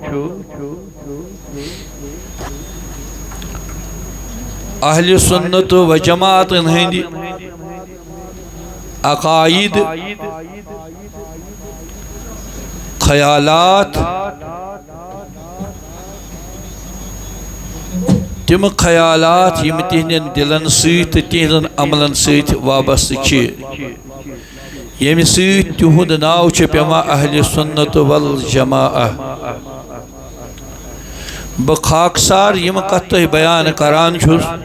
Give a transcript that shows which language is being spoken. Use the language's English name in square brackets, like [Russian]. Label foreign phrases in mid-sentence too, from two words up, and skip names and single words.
[Kashmiri] اہل سنت و جماعت ہند عقائد خیالات تم خیالات یم تہندین دلن سۭتۍ تہٕ تہندین عملن سۭتۍ وابستہٕ چھِ ییٚمہِ سۭتۍ تِہُنٛد ناو چھُ پیوان اہل سنت والجماعہ بہٕ خاکسار یم کتھ تۄہہِ بیان کران چھُس